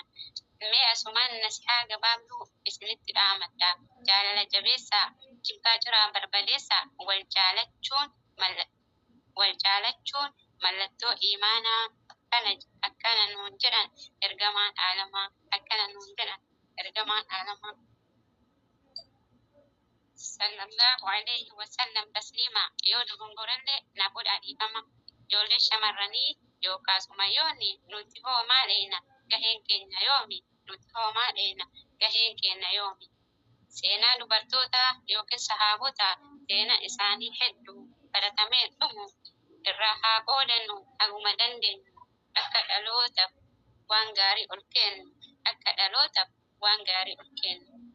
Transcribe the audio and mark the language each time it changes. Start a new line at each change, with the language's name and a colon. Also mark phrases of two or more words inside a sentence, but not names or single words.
Oromo: Mee asumaan nasihaa gabaabduu isinitti dhaamadha jaalala jabeessaa jibbaa jiraa barbadeessaa wal jaalachuun mallattoo iimaanaa akkana nuun jedhan ergamaan aalamaa akkana nuun jedhan ergamaan aalamaa.
Arabic: صلى الله عليه وسلم تسليما
Oromo: yoo dogongorallee naaf godhaa dhiifama ijoollee shamarranii yookaas umayyoonni nuti hoo maaleena gaheen keenya yoomi nuti hoo maaleena gaheen keenya yoomi. Seenaa dubartootaa yookiin sahaabotaa seenaa isaanii hedduu baratamee dhumu irraa haa qoodannu haguma dandeenyu akka dhalootaaf waan gaarii ol kennu akka dhalootaaf waan gaarii ol kennu.